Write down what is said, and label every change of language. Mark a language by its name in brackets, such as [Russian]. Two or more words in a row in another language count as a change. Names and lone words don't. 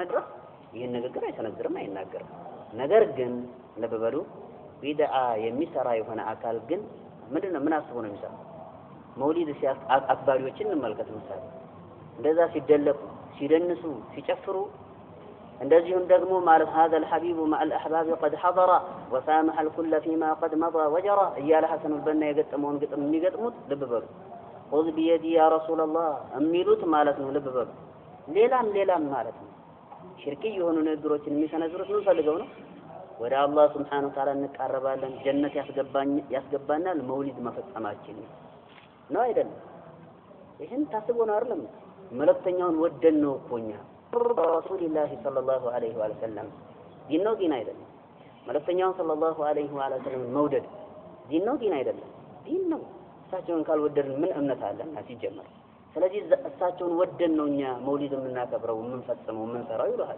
[Amharic] ድረስ ይህን ንግግር አይሰነዝርም አይናገርም ነገር ግን ለበበሉ ቢድዓ የሚሰራ የሆነ አካል ግን ምንድነው ምን አስቦ ነው የሚሰራው መውሊድ አክባሪዎችን እንመልከት ምሳሌ እንደዛ ሲደለቁ ሲደንሱ ሲጨፍሩ እንደዚሁም ደግሞ ማለት [Arabic] هذا الحبيب مع الاحباب قد حضر وسامح الكل فيما قد مضى وجرى [Amharic] እያለ ሐሰን البنا የገጠመውን ግጥም የሚገጥሙት ልብ በሉ [Arabic] خذ بيدي يا رسول الله [Amharic] የሚሉት ማለት ነው ልብ በሉ ሌላም ማለት ነው ሽርክ የሆኑ ነገሮችን የሚሰነዝሩት ምን ፈልገው ነው ወደ አላህ [Arabic] سبحانه وتعالى [Amharic] እንቀርባለን ጀነት ያስገባናል መውሊድ መፈጸማችን ነው አይደለም ይሄን ታስቦ ነው አይደለም መልእክተኛውን ወደን ነው እኮኛ [Arabic] رسول الله صلى الله عليه وسلم [Amharic] ዲን ነው ዲን አይደለም መልእክተኛውን [Arabic] صلى الله عليه وسلم [Amharic] መውደድ ዲን ነው ዲን አይደለም ዲን ነው እሳቸውን ካልወደድን ምን እምነት አለና ሲጀመር ስለዚህ እሳቸውን ወደን ነውኛ መውሊድ የምናከብረው የምንፈጽመው የምንሰራው ይላል